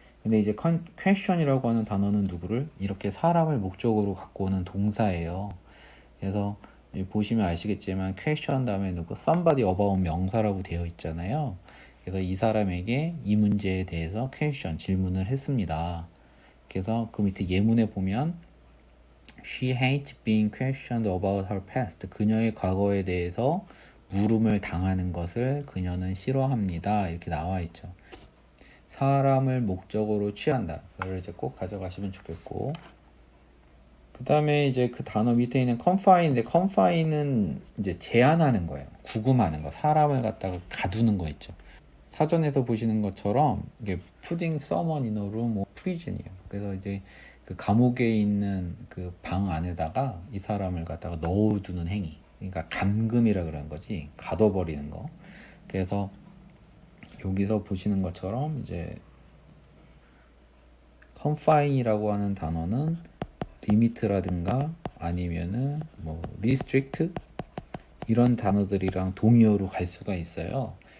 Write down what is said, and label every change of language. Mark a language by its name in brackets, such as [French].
[Korean] 근데 이제 question이라고 하는 단어는 누구를? 이렇게 사람을 목적으로 갖고 오는 동사예요. 그래서 보시면 아시겠지만 question 다음에 누구? somebody about 명사라고 되어 있잖아요. 그래서 이 사람에게 이 문제에 대해서 question, 질문을 했습니다. 그래서 그 밑에 예문에 보면 [English] She hates being questioned about her past. [Korean] 그녀의 과거에 대해서 물음을 당하는 것을 그녀는 싫어합니다. 이렇게 나와 있죠. 사람을 목적으로 취한다. 그걸 이제 꼭 가져가시면 좋겠고. 그 다음에 이제 그 단어 밑에 있는 confine인데 confine은 이제 제한하는 거예요. 구금하는 거. 사람을 갖다가 가두는 거 있죠. 사전에서 보시는 것처럼 이게 [English] putting someone in a room or prison이에요. [Korean] 그래서 이제 그 감옥에 있는 그 방 안에다가 이 사람을 갖다가 넣어두는 행위. 그러니까 감금이라 그러는 거지. 가둬버리는 거. 그래서 여기서 보시는 것처럼 이제 confine이라고 하는 단어는 limit라든가 아니면은 뭐 restrict 이런 단어들이랑 동의어로 갈 수가 있어요.